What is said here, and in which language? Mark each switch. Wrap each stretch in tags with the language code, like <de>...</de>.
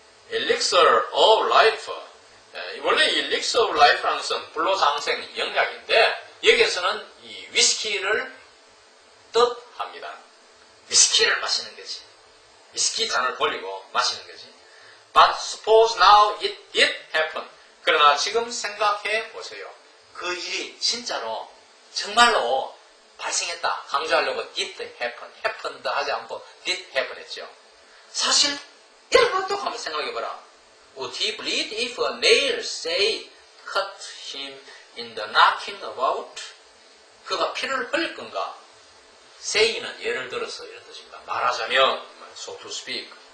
<en>Elixir of Life.</en> <ko>원래 이 Elixir of Life라는 것은 불로장생 영약인데 여기에서는 이 위스키를 뜻합니다. 위스키를 마시는 거지. 위스키 잔을 돌리고 마시는 거지.</ko> <en>But suppose now it did happen.</en> <ko>그러나 지금 생각해 보세요. 그 일이 진짜로 정말로 발생했다. 강조하려고</ko> <en>did happen, happened</en> <ko>하지 않고 did happen 했죠. 사실 이런 것도 한번 생각해봐라.</ko> <en>Would he bleed if a nail, say, cut him in the knocking about?</en> <ko>그가 피를 흘릴 건가? say는 예를 들어서 이런 뜻입니다. 말하자면,</ko> <en>so to speak.</en>